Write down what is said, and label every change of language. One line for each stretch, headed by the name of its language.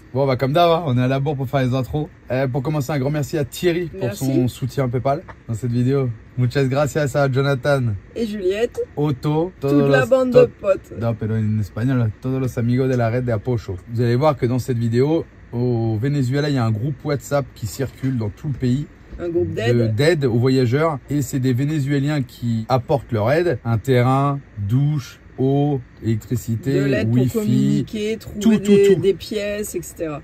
French: Bon bah comme d'hab, on est à la bourre pour faire les intros. Pour commencer, un grand merci à Thierry pour son soutien PayPal dans cette vidéo.
Spanish: Muchas gracias a Jonathan
French: et Juliette, Otto, toute la bande de potes.
Spanish: Non, pero
French: en espagnol,
Spanish: todos los amigos de la red de Apocho.
French: Vous allez voir que dans cette vidéo, au Venezuela, il y a un groupe WhatsApp qui circule dans tout le pays. Un groupe d'aide aux voyageurs. Et c'est des Vénézuéliens qui apportent leur aide. Un terrain, douche, eau, électricité, de l'aide wifi, pour communiquer, trouver des pièces, etc.